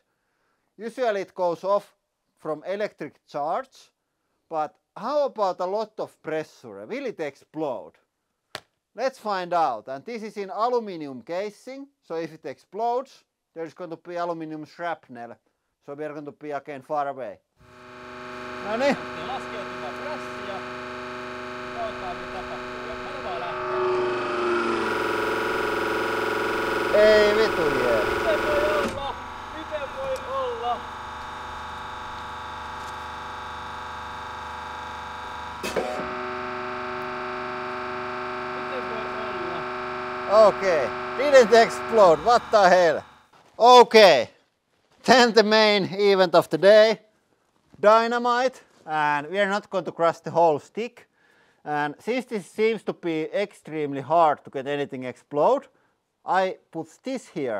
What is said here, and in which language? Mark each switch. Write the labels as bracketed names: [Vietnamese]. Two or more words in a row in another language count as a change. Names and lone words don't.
[English] Usually it goes off from electric charge. But how about a lot of pressure? Will it explode? Let's find out. And this is in aluminum casing. So if it explodes, there's going to be aluminum shrapnel. So we are going to be again far away. [Finnish] No niin. Laskeutumaan prässiä. Katsotaan mitä tapahtuu. Anna vaan lähteä. Ei vitu jee. Miten voi olla? Miten voi olla? Miten voi olla? [English] Okay, didn't explode. What the hell? Okay, then the main event of the day. dynamite, and we are not going to crush the whole stick. And since this seems to be extremely hard to get anything explode, I put this here.